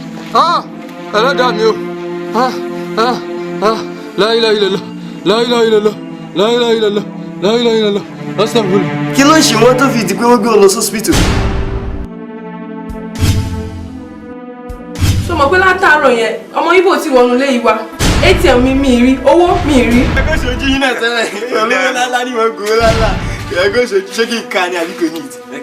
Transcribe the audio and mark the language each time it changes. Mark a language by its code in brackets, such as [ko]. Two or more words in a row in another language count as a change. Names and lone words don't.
[yo] ẹlẹ́dàá mi o [ar] لا إله إلا الله لا إله إلا الله لا إله إلا الله لا إله إلا الله أستغفر الله. [yo] Kí ló ń ṣe wọ́n tó fi di pé wọ́n gbé wọn lọ hospital? Ṣé mọ̀ pé látàárọ̀ yẹn ọmọ Ibo ti wọnú ilé yìí wá ATM mi rí owó mi rí. Ẹgbẹ́ ṣojú yín náà tẹ́lẹ̀ olówó lálá ní wọn gbowó lálá ẹgbẹ́ ṣojú ṣé kí n ka ni àbí kò ní ìtì.